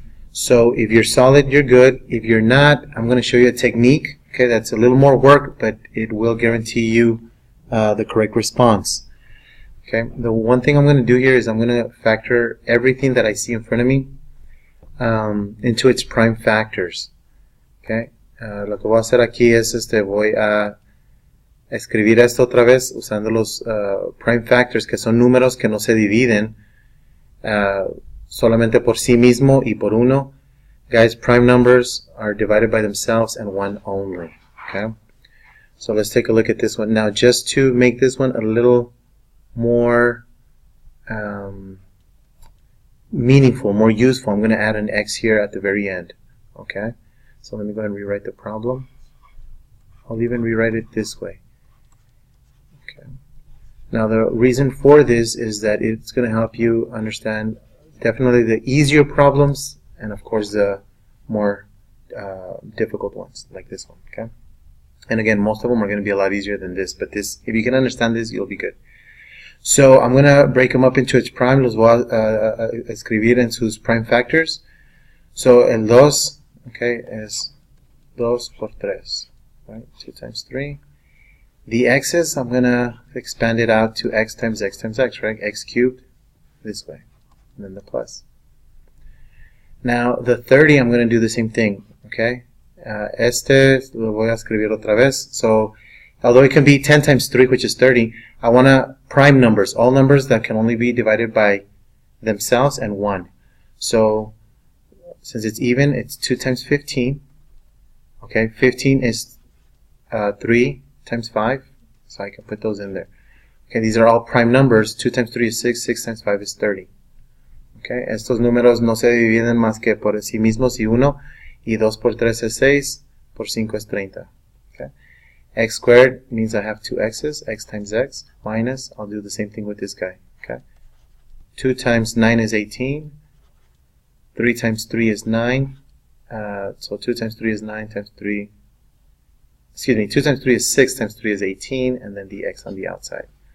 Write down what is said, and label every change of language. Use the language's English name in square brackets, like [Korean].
[English] So if you're solid, you're good. If you're not, I'm going to show you a technique. Okay, that's a little more work, but it will guarantee you the correct response. Okay, the one thing I'm going to do here is I'm going to factor everything that I see in front of me into its prime factors. [Spanish] Okay, lo que voy a hacer aquí es voy a escribir esto otra vez usando los prime factors, que son números que no se dividen solamente por sí mismo y por uno. [English] Guys, prime numbers are divided by themselves and one only. Okay, so let's take a look at this one now. Just to make this one a little more meaningful, more useful, I'm going to add an X here at the very end. Okay, so let me go ahead and rewrite the problem. I'll even rewrite it this way. Okay. Now the reason for this is that it's going to help you understand definitely the easier problems and of course the more difficult ones like this one. Okay. And again, most of them are going to be a lot easier than this, but this, if you can understand this, you'll be good. So I'm going to break them up into its prime. [Spanish] Los voy a escribir en sus prime factors. So el 2, okay, es 2 por 3, [English] right? 2 times 3. The x's, I'm going to expand it out to x times x times x, right? X cubed this way, and then the plus. Now the 30, I'm going to do the same thing, okay? [Spanish] Lo voy a escribir otra vez. [English] So although it can be 10 times 3, which is 30, I want to prime numbers, all numbers that can only be divided by themselves and 1. So since it's even, it's 2 times 15. Okay, 15 is 3 times 5, so I can put those in there. Okay, these are all prime numbers. 2 times 3 is 6, 6 times 5 is 30. [Spanish] Okay, estos números no se dividen más que por sí mismos y 1, y 2 por 3 es 6, por 5 es 30. [English] Okay, x squared means I have 2 x's, x times x, minus, I'll do the same thing with this guy. Okay, 2 times 9 is 18, 3 times 3 is 9, so 2 times 3 is 9 times 3, excuse me, 2 times 3 is 6 times 3 is 18, and then the x on the outside.